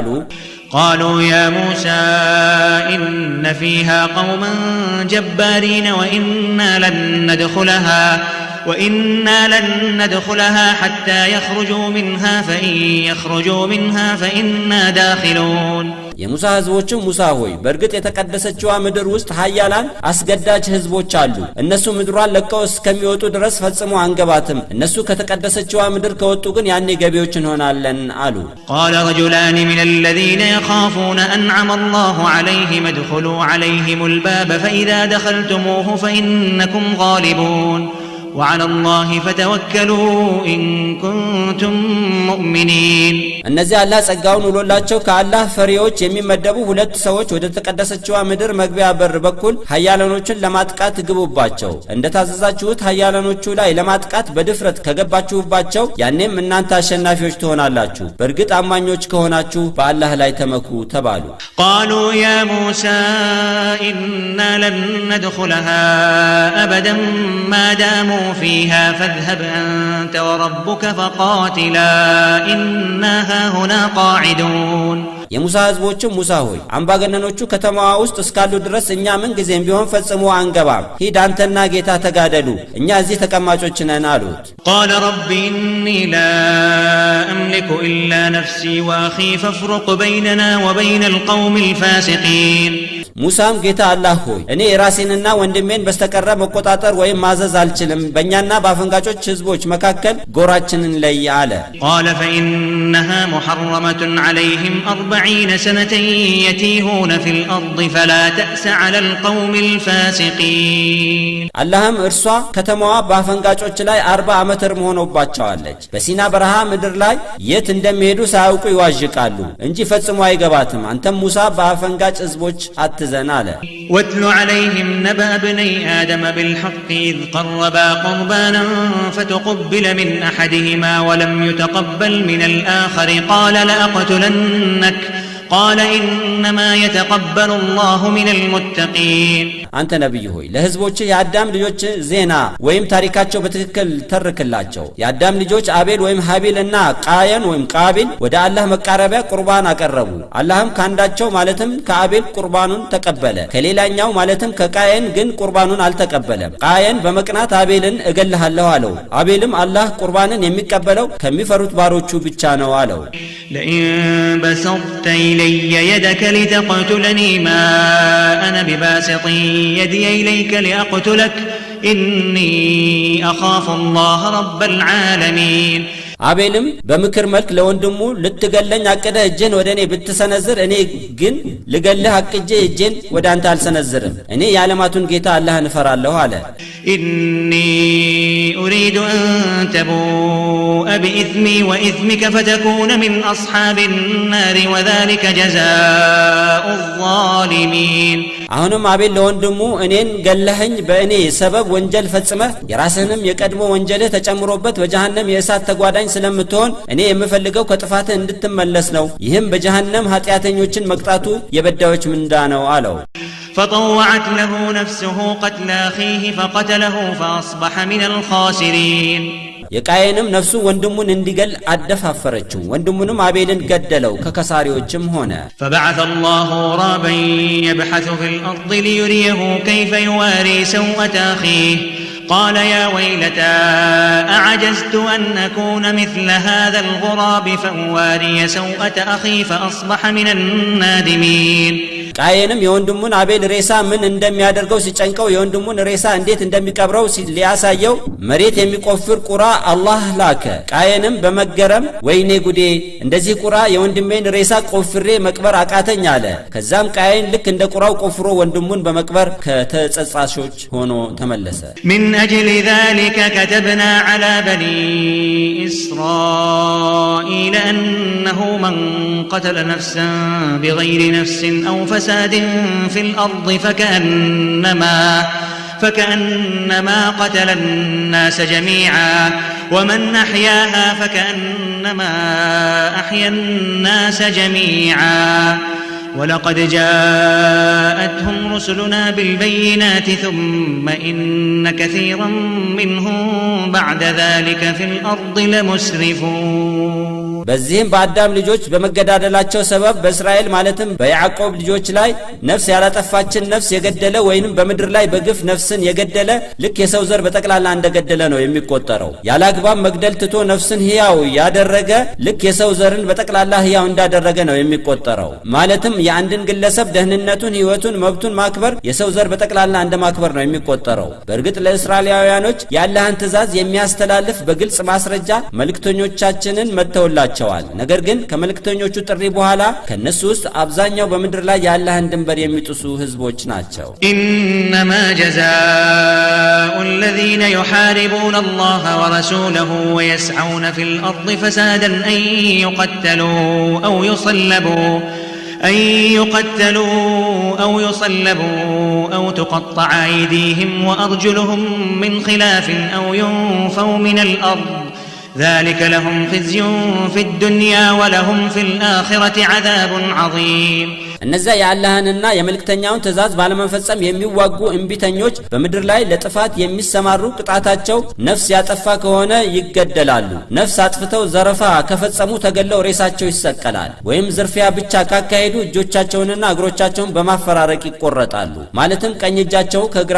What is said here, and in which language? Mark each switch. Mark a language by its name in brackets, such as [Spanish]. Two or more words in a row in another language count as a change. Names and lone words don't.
[Arabic] قالوا يا موسى إن فيها قوما جبارين وإنا لن ندخلها حتى يخرجوا منها فإن يخرجوا منها فإنا داخلون [Amharic] የሙሳ ህዝቦችም ሙሳ ሆይ በርግጥ የተቀደሰችው ምድር ውስጥ ኃያላን አስገዳጅ ህዝቦች አሉ። እነሱ ምድሯን ለቀው እስከሚወጡ ድረስ ፈጽሞ አንገባትም። እነሱ ከተቀደሰችው ምድር ከወጡ ግን ያኔ ገቢዎች እንሆናለን አሉ። [Arabic] قال رجلان من الذين يخافون أنعم الله عليهم ادخلوا عليهم الباب فإذا دخلتموه فإنكم غالبون وعلى الله فتوكلوا إن كنتم مؤمنين [Amharic] እነዚህ አላህ ጸጋውን ውሎላቸው ከአላህ ፈሪዎች የሚመደቡ ሁለት ሰዎች ወደ ተቀደሰችው ምድር መግቢያ በር በኩል ኃያላኖችን ለማጥቃት ግቡባቸው እንደታዘዛችሁት ኃያላኖቹ ላይ ለማጥቃት በድፍረት ከገባችሁባቸው ያኔም እናንተ አሸናፊዎች ትሆናላችሁ በእርግጥ አማኞች ከሆናችሁ በአላህ ላይ ተመኩ ተባሉ [Arabic] قالوا يا موسى إنا لن ندخلها أبدا ما داموا فيها فاذهب أنت وربك فقاتلا إنا هاهنا قاعدون [Amharic] የሙሳ ህዝቦችም ሙሳ ሆይ አምባገነኖቹ ከተማዋ ውስጥ እስካሉ ድረስ እኛ ምን ጊዜም ቢሆን ፈጽሞ አንገባም ሂድ አንተና ጌታ ተጋደሉ እኛ እዚህ ተቀማጮች ነን አሉት [Arabic] قال رب إني لا أملك إلا نفسي وأخي فافرق بيننا وبين القوم الفاسقين [Amharic] ሙሳም ጌታ አላህ ሆይ እኔ ራሴንና ወንድሜን በስተቀረ መቆጣጠር ወይም ማዘዝ አልችልም በእኛና በአፈንጋጮች ህዝቦች መካከል ጎራችንን ለይ አለ [Arabic] قال فإنها محرمة عليهم 40 سنة يتيهون في الأرض فلا تأس على القوم الفاسقين [Amharic] አላህም እርሷ ከተማዋ በአፈንጋጮች ላይ 40 ዓመት እርም ሆኖባቸዋለች በሲና በረሃ ምድር ላይ የት እንደሚሄዱ ሳያውቁ ይዋዥቃሉ እንጂ ፈጽሞ አይገባትም አንተም ሙሳ በአፈንጋጭ ህዝቦች زناله [Arabic] واتل عليهم نبأ ابني آدم بالحق إذ قربا قربانا فتقبل من أحدهما ولم يتقبل من الآخر قال لأقتلنك قال إنما يتقبل الله من المتقين [Amharic] አንተ ነብይ ሆይ ለህዝቦች የአዳም ልጆች ዜና ወይም ታሪካቸው በትክክል ተርከላቸው የአዳም ልጆች አቤል ወይም ሀቢልና ቃየን ወይም ቃቢል ወደ አላህ መቃረቢያ ቁርባን አቀረቡ አላህም ካንዳቸው ማለትም ከአቤል ቁርባኑን ተቀበለ ከሌላኛው ማለትም ከቃየን ግን ቁርባኑን አልተቀበለም ቃየን በመቅናት አቤልን እገልሃለሁ አለው አቤልም አላህ ቁርባንን የሚቀበለው ከሚፈሩት ባሮቹ ብቻ ነው አለው [Arabic] لئن بسطت إلي يدك لتقتلني ما أنا بباسط يدي إليك لأقتلك إني أخاف الله رب العالمين [Amharic] አቤልም በምክር መልክ ለወንድሙ ልትገለኝ አቀደ እጄን ወደኔ ብትሰነዝር እኔ ግን ልገልህ አቅጄ እጄን ወደ አንተ አልሰነዝርም እኔ የዓለማቱን ጌታ አላህን እፈራለሁ አለ [Arabic] إني أريد أن تبوء بإثمي وإثمك فتكون من أصحاب النار وذلك جزاء الظالمين [Amharic] አሁንም አቤል ለወንድሙ እኔን ገለኸኝ በእኔ ሰበብ ወንጀል ፈጽመህ የራስህንም የቀድሞ ወንጀልህ ተጨምሮበት በጀሃነም የእሳት ተጓዳኝ ስለምትሆን እኔ የምፈልገው ከጥፋትህ እንድትመለስ ነው ይህም በጀሃነም ኃጢአተኞችን መቅጣቱ የበዳዮች ምንዳ ነው አለው [Arabic] فطوعت له نفسه قتل أخيه فقتله فأصبح من الخاسرين [Amharic] የቃየንም ነፍሱ ወንድሙን እንዲገል አደፋፈረችው ወንድሙንም አቤልን ገደለው ከከሳሪዎችም ሆነ [Arabic] فبعث الله غرابا يبحث في الأرض ليريه كيف يواري سوءة أخيه قال يا ويلتى أعجزت أن أكون مثل هذا الغراب فأواري سوءة أخي فأصبح من النادمين [Amharic] ቃየንም የወንድሙን አቤል ሬሳ ምን እንደሚያደርገው ሲጨንቀው የወንድሙን ሬሳ እንዴት እንደሚቀብረው ሊያሳየው መሬት የሚቆፍር ቁራ አላህ ላከ ቃየንም በመገረም ወይኔ ጉዴ እንደዚህ ቁራ የወንድሜን ሬሳ ቆፍሬ መቅበር አቃተኝ አለ ከዛም ቃየን ልክ እንደ ቁራው ቆፍሮ ወንድሙን በመቅበር ከተጸጻሾች ሆኖ ተመለሰ [Arabic] من أجل ذلك كتبنا على بني إسرائيل أنه من قتل نفسا بغير نفس أو فساد في الأرض فكأنما قتل الناس جميعا ومن أحياها فكأنما أحيا الناس جميعا ولقد جاءتهم رسلنا بالبينات ثم إن كثيرا منهم بعد ذلك في الأرض لمسرفون [Amharic] በዚህም በአዳም ልጆች በመገዳደላቸው ሰበብ በእስራኤል ማለትም በያዕቆብ ልጆች ላይ ነፍስ ያላጠፋችን ነፍስ የገደለ ወይንም በምድር ላይ በግፍ ነፍስን የገደለ ልክ የሰው ዘር በጠቅላላ እንደገደለ ነው የሚቆጠረው ያላግባብ መግደል ትቶ ነፍስን ሕያው ያደረገ ልክ የሰው ዘርን በጠቅላላ ሕያው እንዳደረገ ነው የሚቆጠረው ማለትም የአንድን ግለሰብ ደህንነቱን፣ ህይወቱን፣ መብቱን ማክበር የሰው ዘር በጠቅላላ እንደማክበር ነው የሚቆጠረው። በእርግጥ ለእስራኤላውያኖች የአላህን ትእዛዝ የሚያስተላልፍ በግልጽ ማስረጃ መልእክተኞቻችንን መተውላቸዋል። ነገር ግን ከመልእክተኞቹ ጥሪ በኋላ ከነሱ ውስጥ አብዛኛው በምድር ላይ የአላህን ድንበር የሚጥሱ ህዝቦች ናቸው። [Arabic] إنما جزاء الذين يحاربون الله ورسوله ويسعون في الأرض فسادا أن يقتلوا أو يصلبوا أو تقطع أيديهم وأرجلهم من خلاف أو ينفوا من الأرض ذلك لهم خزي في الدنيا ولهم في الآخرة عذاب عظيم [Amharic] እነዚያ የአላህንና የመልእክተኛውን ትእዛዝ ባለመፈጸም የሚዋጉ እንቢተኞች በምድር ላይ ለጥፋት የሚሰማሩ ቅጣታቸው ነፍስ ያጠፋ ከሆነ ይገደላሉ። ነፍስ አጥፍተው ዘረፋ ከፈጸሙ ተገለው ሬሳቸው ይሰቀላል። ወይም ዝርፊያ ብቻ ካካሄዱ እጆቻቸውንና እግሮቻቸውን በማፈራረቅ ይቆረጣሉ። ማለትም ቀኝ እጃቸው ከግራ